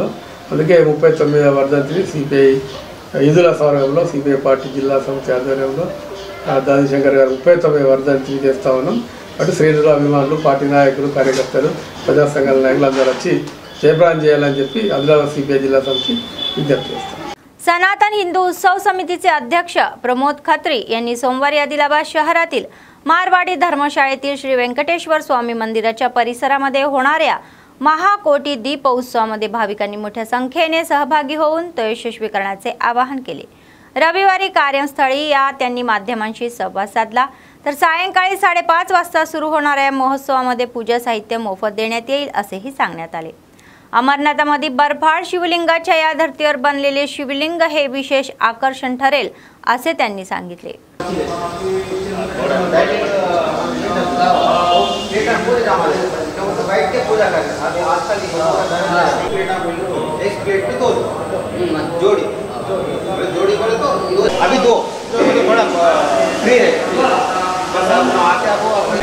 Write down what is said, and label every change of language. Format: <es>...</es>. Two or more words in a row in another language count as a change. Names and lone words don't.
<te>అందుకే 39వ వర్ధంతిని CPI ఈదుల స్వర్గంలో CPI పార్టీ జిల్లా సమితి ఆధ్వర్యంలో దాది శంకర్ గారు 39వ వర్ధంతిని చేస్తా ఉన్నాం. అటు శ్రేణులు, అభిమానులు, పార్టీ నాయకులు, కార్యకర్తలు, ప్రజా సంఘాల నాయకులు అందరూ వచ్చి జయప్రదం చేయాలని చెప్పి ఆదిలాబాద్ CPI జిల్లా సమితి విజ్ఞప్తి చేస్తాం.</te> <mr>सनातन हिंदू उत्सव समितीचे अध्यक्ष प्रमोद खत्री यांनी सोमवारी आदिलाबाद शहरातील मारवाडी धर्मशाळेतील श्री व्यंकटेश्वर स्वामी मंदिराच्या परिसरामध्ये होणाऱ्या महाकोटी दीप उत्सवामध्ये भाविकांनी मोठ्या संख्येने सहभागी होऊन तो यशस्वी करण्याचे आवाहन केले. रविवारी कार्यस्थळी या त्यांनी माध्यमांशी संवाद साधला. तर सायंकाळी 5:30 वाजता सुरू होणाऱ्या महोत्सवामध्ये पूजा साहित्य मोफत देण्यात येईल असेही सांगण्यात आले. अमरनाथामध्ये बर्फाळ शिवलिंगाच्या या धर्तीवर बनलेले शिवलिंग हे विशेष आकर्षण ठरेल असे त्यांनी सांगितले.</mr> <hi>अभी दो थोड़ा फ्री है बस आप आके आपको</hi>